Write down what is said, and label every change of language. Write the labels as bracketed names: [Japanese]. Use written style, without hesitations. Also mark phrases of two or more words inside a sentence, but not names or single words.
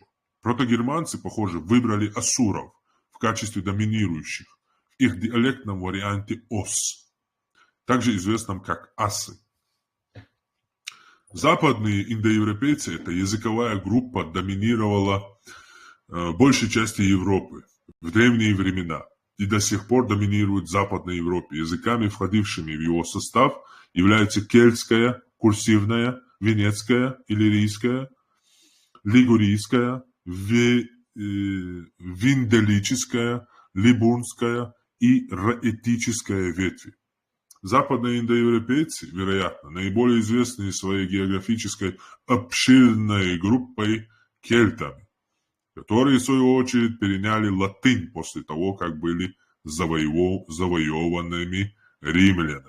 [Russian] Протогерманцы, похоже, выбрали асуров в качестве доминирующих в их диалектном варианте ос, также известном как асы. Западные индоевропейцы, эта языковая группа доминировала большей части Европы в древние времена и до сих пор доминирует в Западной Европе. Языками, входившими в его состав, являются кельтская, курсивная, венецкая, иллирийская, лигурийская, винделическая, либурнская и раэтическая ветви. Западные индоевропейцы, вероятно, наиболее известные своей географической обширной группой кельтами, которые, в свою очередь, переняли латынь после того, как были завоеванными римлянами.